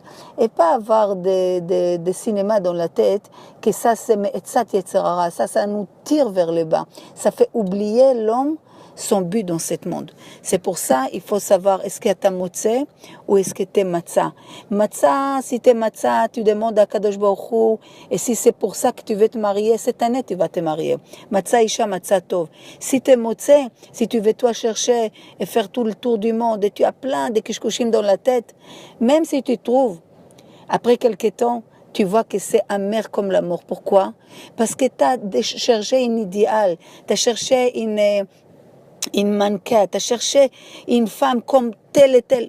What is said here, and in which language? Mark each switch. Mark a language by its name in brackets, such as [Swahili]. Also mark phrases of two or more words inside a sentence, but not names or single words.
[French] Et pas avoir des cinémas dans la tête, que ça c'est [Hebrew] עצת יצר הרע, [French] ça nous tire vers le bas. Ça fait oublier l'homme son but dans ce monde. C'est pour ça il faut savoir est-ce que tu es motze ou est-ce que tu es matzah. Matzah, si tu es matzah, tu demandes à [Hebrew] קדוש ברוך הוא, [French] et si c'est pour ça que tu veux te marier, cette année tu vas te marier. [Hebrew] מצא אשה, מצא טוב. [French] Si tu es motze, si tu veux toi chercher et faire tout le tour du monde et tu as plein de kishkushim dans la tête, même si tu trouves, après quelques temps, tu vois que c'est amer comme la mort. Pourquoi? Parce que tu as cherché un idéal, tu as cherché une mannequin, tu as cherché une femme comme telle et telle.